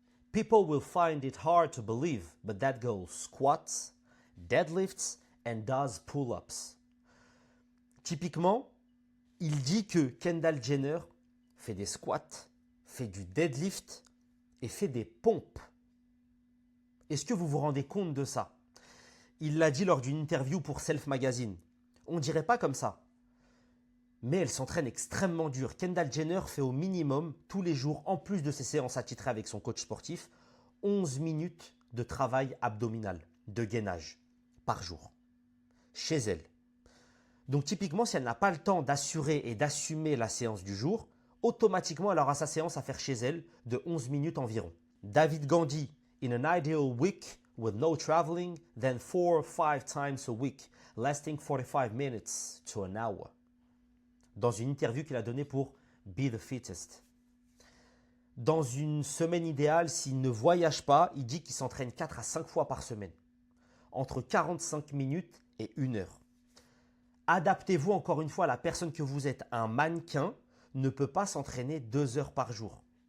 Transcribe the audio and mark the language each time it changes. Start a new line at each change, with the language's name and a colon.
English: People will find it hard to believe, but that girl squats, deadlifts and does pull-ups.
French: Typiquement, il dit que Kendall Jenner fait des squats, fait du deadlift et fait des pompes. Est-ce que vous vous rendez compte de ça? Il l'a dit lors d'une interview pour Self Magazine. On ne dirait pas comme ça. Mais elle s'entraîne extrêmement dur. Kendall Jenner fait au minimum, tous les jours, en plus de ses séances attitrées avec son coach sportif, 11 minutes de travail abdominal, de gainage, par jour, chez elle. Donc typiquement, si elle n'a pas le temps d'assurer et d'assumer la séance du jour, automatiquement, elle aura sa séance à faire chez elle de 11 minutes environ.
English: David Gandhi, in an ideal week with no traveling, then 4 or 5 times a week, lasting 45 minutes to an hour.
French: Dans une interview qu'il a donnée pour Be the Fittest. Dans une semaine idéale, s'il ne voyage pas, il dit qu'il s'entraîne 4 à 5 fois par semaine, entre 45 minutes et 1 heure. Adaptez-vous encore une fois à la personne que vous êtes. Un mannequin ne peut pas s'entraîner 2 heures par jour.